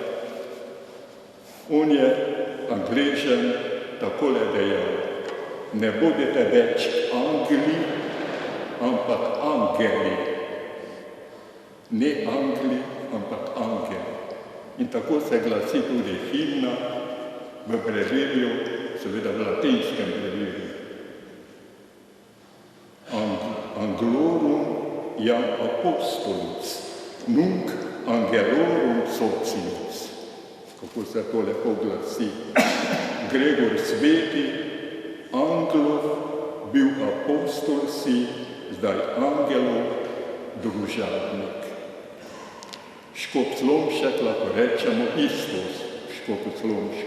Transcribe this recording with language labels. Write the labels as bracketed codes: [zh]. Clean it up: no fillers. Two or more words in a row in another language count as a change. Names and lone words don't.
[sl] On je Angležem takole dejal: ne bodite več angeli, ampak angeli. Ne angli, ampak angeli. In tako se glasi tudi himna v brevirju, seveda v latinskem brevirju. [la] Anglorum iam apostolus, nunc angelorum socius. [sl] Kako se to lepo glasi. Gregor sveti, anglov, bil apostol si, zdaj angelov, družabnik. Škop Slomšek lahko rečemo Istos, škop Slomšek.